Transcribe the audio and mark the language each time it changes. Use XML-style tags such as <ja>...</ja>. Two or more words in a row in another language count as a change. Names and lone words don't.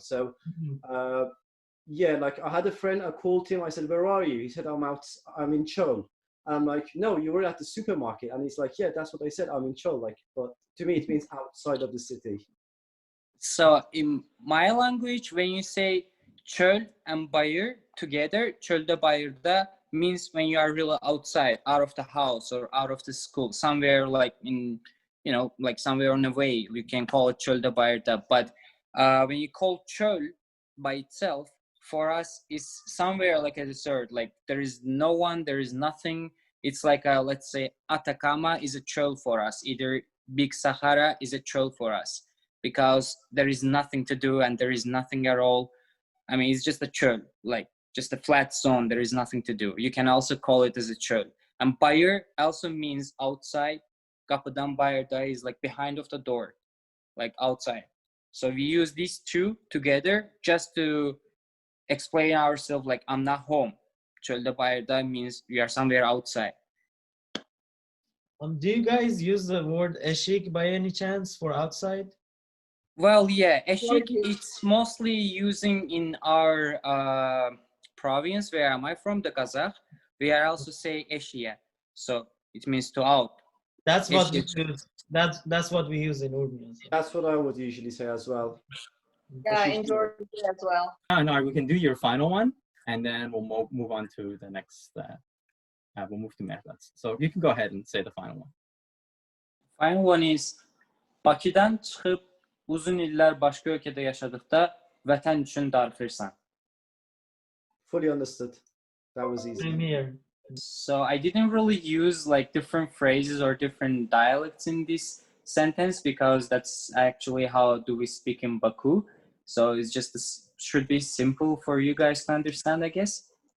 <en>So, yeah, like I had a friend, I called him, I said, where are you? He said, I'm in Chöl. And I'm like, no, you were at the supermarket. And he's like, yeah, that's what I said, I'm in Chöl. Like, but to me, it means outside of the city. So in my language, when you say çöl and bayır together,</en> <az>çöldə bayırda</az> <en>means when you are really outside, out of the house or out of the school, somewhere like in, like somewhere on the way, you can call it</en> <az>çöldə bayırda.</az> <en>But when you call çöl by itself, for us, is somewhere like a desert, like there is no one, there is nothing. It's like, let's say, Atacama is a çöl for us. Either Big Sahara is a çöl for us because there is nothing to do and there is nothing at all. I mean, it's just a çöl, like just a flat zone. There is nothing to do. You can also call it as a çöl. And bayır also means outside.</en> <az>Kapıdan bayırda</az> <en>is like behind of the door, like outside. So we use these two together just to explain ourselves, like I'm not home.</en> <az>Çöldə bayırda</az> <en>means we are somewhere outside. Do you guys use the word eşik by any chance for outside? Well, yeah, eşik, it's mostly using in our province. Where am I from? The Qazax. We are also say eşiye, so it means to out. That's what we use. That's what we use in Urmia. That's what I would usually say as well. Yeah, in Georgia as well. No, we can do your final one, and then we'll move on to the next. We'll move to Mehrdad. So you can go ahead and say the final one.</en> <az>Final one is Bakıdan çıxıb uzun illər başqa ölkədə yaşadıqda vətən üçün darıxırsan.</az> <en>Fully understood. That was easy. Same here. So I didn't really use like different phrases or different dialects in this sentence because that's actually how do we speak in Baku. So it's just should be simple for you guys to understand, I guess.</en>